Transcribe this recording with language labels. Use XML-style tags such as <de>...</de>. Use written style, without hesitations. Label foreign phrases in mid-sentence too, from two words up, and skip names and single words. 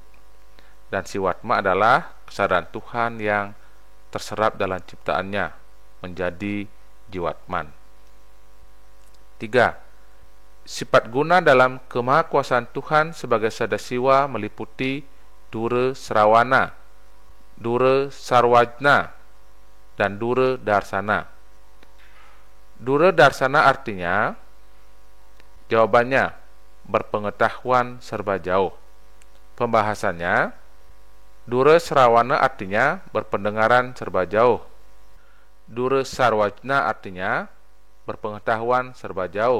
<id>Dan Siwatma adalah kesadaran Tuhan yang terserap dalam ciptaannya, menjadi jiwatman. 3. Sifat guna dalam kemahakuasaan Tuhan sebagai Sadasiwa meliputi Dura Srawana, Dura Sarwajna, dan Dura Darsana. Dura Darsana artinya, jawabannya, berpengetahuan serba jauh. Pembahasannya, Dura Srawana artinya berpendengaran serba jauh. Dura Sarwajna artinya berpengetahuan serba jauh.</id>